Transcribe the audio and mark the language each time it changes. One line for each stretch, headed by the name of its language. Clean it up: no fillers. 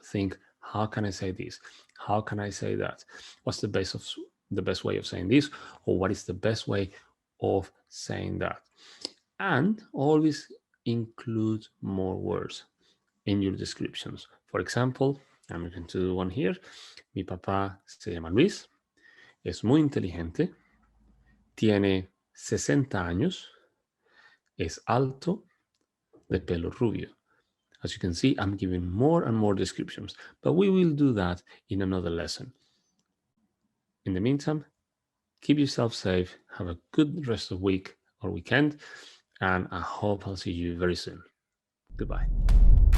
English: Think, how can I say this? How can I say that? What's the best way of saying this? Or what is the best way of saying that? And always include more words in your descriptions. For example, I'm going to do one here.
Spanish: Mi papá se llama Luis, es muy inteligente, tiene 60 años, es alto, de pelo rubio.
English: As you can see, I'm giving more and more descriptions, but we will do that in another lesson. In the meantime, keep yourself safe, have a good rest of week or weekend, and I hope I'll see you very soon. Goodbye.